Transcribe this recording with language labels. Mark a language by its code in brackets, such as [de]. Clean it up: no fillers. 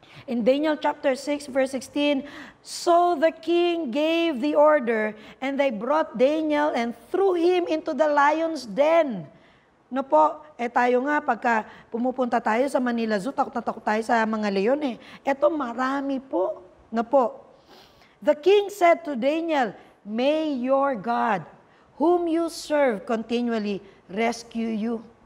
[en] In Daniel chapter 6 verse 16, so the king gave the order, and they brought Daniel and threw him into the lion's den. [tl] No po, tayo nga, pagka pumupunta tayo sa Manila Zoo, takot na takot tayo sa mga leon eh. Ito marami po. No po. [en] The king said to Daniel, may your God, whom you serve continually, rescue you.